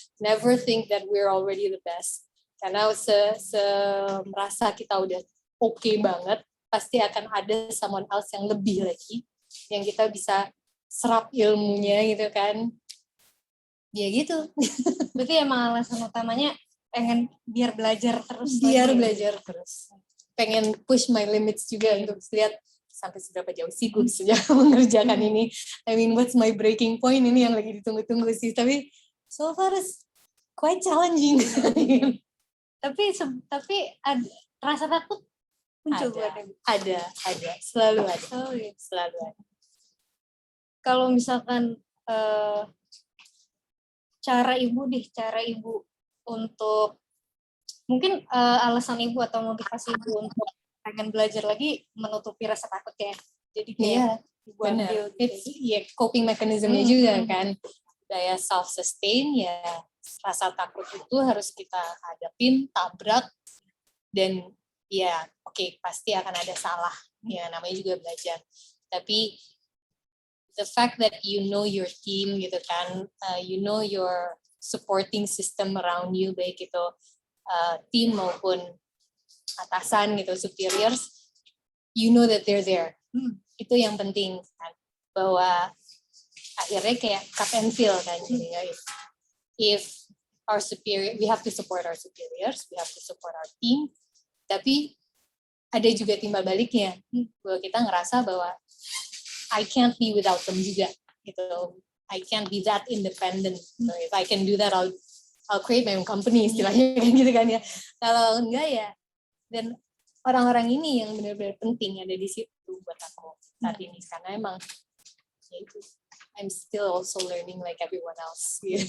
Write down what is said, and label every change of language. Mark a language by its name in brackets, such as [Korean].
[English] Never think that we're already the best, [Indonesian] karena merasa kita udah banget, pasti akan ada [English] someone else [Indonesian] yang lebih lagi, yang kita bisa serap ilmunya gitu kan. Ya gitu. Berarti emang alasan utamanya pengen biar belajar terus. Belajar terus. Pengen [English] push my limits [Indonesian] juga untuk lihat sampai seberapa jauh sih gue bisa mengerjakan ini. [English] I mean, what's my breaking point [Indonesian] ini yang lagi ditunggu-tunggu sih. Tapi [English] so far it's quite challenging. [Indonesian] Tapi ada rasa takut muncul? Ada. Selalu ada. Selalu ada. Kalau misalkan cara ibu untuk, mungkin alasan ibu atau motivasi ibu untuk pengen belajar lagi menutupi rasa takutnya, jadi kayak ibu ambil coping mechanismnya juga kan, daya [English] self sustain [Indonesian] ya. Rasa takut itu harus kita hadapin, tabrak, dan pasti akan ada salah ya, namanya juga belajar. [English] Tapi the fact that you know your team [Indonesian] gitu kan, [English] you know your supporting system around you, [Indonesian] baik itu team maupun atasan gitu, [English] superiors, you know that they're there. [Indonesian] Itu yang penting kan, bahwa akhirnya kayak [English] cut and fill [Indonesian] kan. Jadi [English] if our superior, we have to support our superiors, we have to support our team, [Indonesian] tapi ada juga timbal baliknya, bahwa kita ngerasa bahwa [English] I can't be without them [Indonesian] juga gitu. [English] I can't be that independent. So if I can do that, I'll create my own company, [Indonesian] istilahnya gitu kan ya. Kalau enggak ya, dan orang-orang ini yang benar-benar penting ada di situ buat aku saat ini, karena emang ya itu. [English] I'm still also learning like everyone else.